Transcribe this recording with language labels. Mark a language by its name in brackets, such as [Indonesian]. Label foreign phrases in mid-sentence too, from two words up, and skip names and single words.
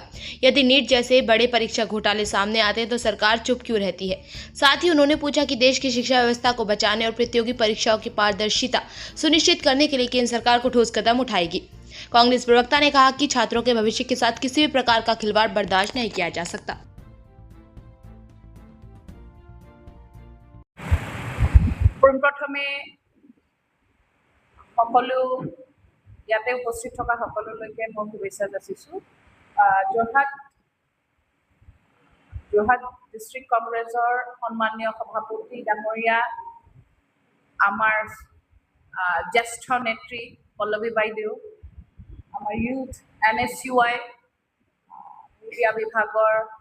[Hindi] यदि नीट जैसे बड़े परीक्षा घोटाले सामने आते हैं तो सरकार चुप क्यों रहती है। साथ ही उन्होंने पूछा कि देश की शिक्षा व्यवस्था को बचाने और प्रतियोगी परीक्षाओं की पारदर्शिता सुनिश्चित करने के लिए केंद्र सरकार को ठोस कदम उठाएगी। कांग्रेस प्रवक्ता ने कहा कि छात्रों के भविष्य के साथ किसी भी प्रकार का खिलवाड़ बर्दाश्त नहीं किया जा सकता। [Assamese] পোনপ্ৰথমে সকলো ইয়াতে উপস্থিত থকা সকলোলৈকে মই শুভেচ্ছা যাচিছোঁ। যোৰহাট ডিষ্ট্ৰিক্ট কংগ্ৰেছৰ সন্মানীয় সভাপতি ডাঙৰীয়া, আমাৰ জ্যেষ্ঠ নেত্ৰী পল্লৱী বাইদেউ, আমাৰ ইউথ NSUI মিডিয়া বিভাগৰ